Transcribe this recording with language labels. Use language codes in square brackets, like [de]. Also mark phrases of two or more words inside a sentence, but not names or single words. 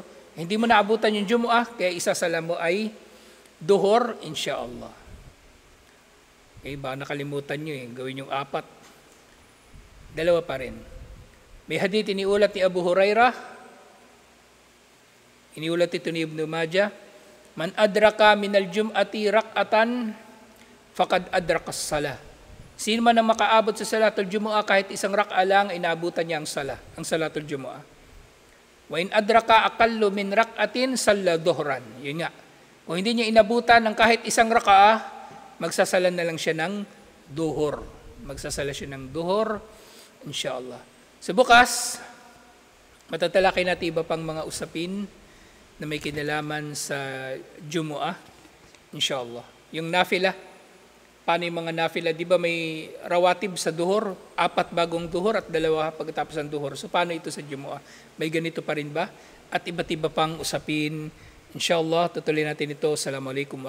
[tl] Hindi mo naabutan yung Jumu'ah, kaya isasala mo ay duhur, inshallah. Baka nakalimutan nyo gawin yung 4. 2 pa rin. May hadith iniulat ni Abu Hurairah, iniulat ito ni Ibn Majah, [ar] من أدرك من الجمعة ركعة فقد أدرك الصلاة. [tl] Sino man ang makaabot sa [ar] صلاة الجمعة [tl] kahit isang rak'a lang, inaabutan niya ang [ar] صلاة الجمعة. وإن أدرك أقل من ركعة صلى ظهرا. [tl] Yun nga. Kung hindi niya inabutan ng kahit isang rak'a, magsasala na lang siya ng duhur. Magsasala siya ng duhur, inshallah. So bukas, matatalakay natin iba pang mga usapin na may kinalaman sa Jumu'ah, inshallah. Yung nafila, paano yung mga nafila? Di ba may rawatib sa duhur? 4 bagong duhur at 2 pagkatapos ng duhur. So paano ito sa Jumu'ah? May ganito pa rin ba? At iba't iba pang usapin. Inshallah, tutuloy natin ito. [ar] السلام عليكم ورحمة الله وبركاته.